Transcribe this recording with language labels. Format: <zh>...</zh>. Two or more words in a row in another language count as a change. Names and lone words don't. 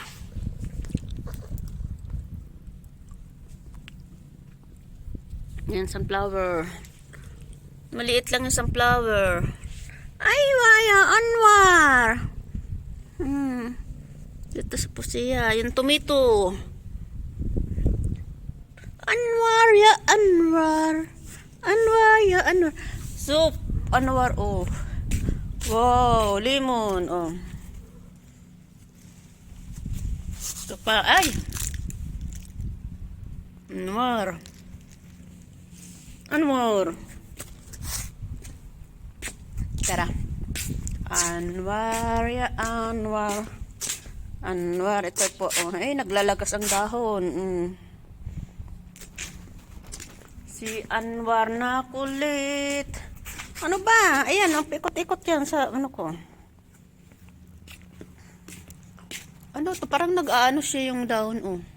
<tl>Yan, sunflower. Maliit lang yung sunflower. Ay, waya, Anwar. Dito sa pusiya. Yung tomato. Anwar, ya Anwar. Anwar, ya Anwar. Soup, Anwar, oh. Wow, lemon, oh. Ito pa, ay. Anwar. Anwar. Tara. Anwar, ya Anwar. Anwar, ito po, oh. Ay, naglalagas ang dahon. Si Anwar na kulit. Ano ba? Ayan, ang ikot-ikot yan sa ano ko. Ano to? Parang nag-aano siya yung dahon, oh.</tl>